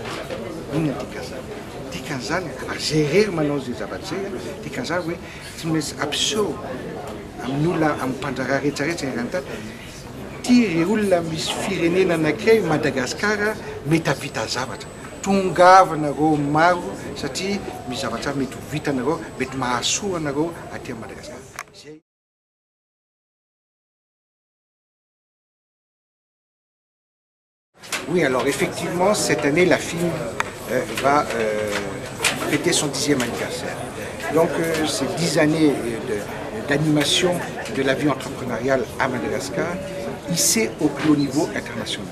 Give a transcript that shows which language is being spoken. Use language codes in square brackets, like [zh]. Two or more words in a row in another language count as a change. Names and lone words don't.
[mg] Inona dikan'izany ary zay rery manao zay zavatra zay dikan'izany hoe tsy maintsy abseo amin'ny olona amin'ny mpanjara rehetrarehetra irany tia olona misy firenena anankiray Madagasikara mety havita zavatra tongavanareo maro satria misy zavatra mety ho vitanareo mety mahasoa anareo aty Madagasikara. [fr] Oui, alors effectivement, cette année, la film va fêter son 10e anniversaire. Donc, ces 10 années d'animation de la vie entrepreneuriale à Madagascar, hissée au plus haut niveau international.